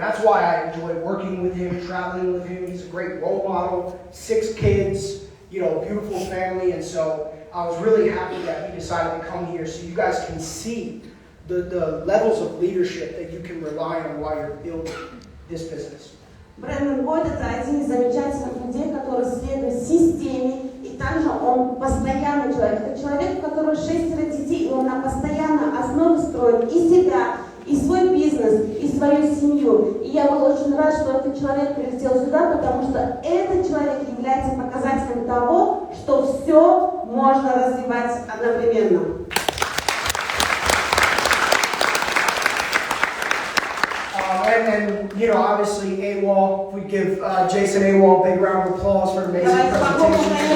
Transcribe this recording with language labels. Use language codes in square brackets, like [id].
[en] And that's why I enjoy working with him, traveling with him. He's a great role model, 6 kids, beautiful family. And so I was really happy that he decided to come here so you guys can see the levels of leadership that you can rely on while you're building this business. [ru] Брэндон Бойд – это один из замечательных людей, который следует системе, и также он постоянный человек. Это человек, у которого 6 детей, и он на постоянной основе строит и себя, и свой бизнес, и свою семью. И я был очень рад, что этот человек прилетел сюда, потому что этот человек является показателем того, что все можно развивать одновременно. [en] And obviously, AWOL, we give Jason AWOL a big round of applause for an amazing presentation.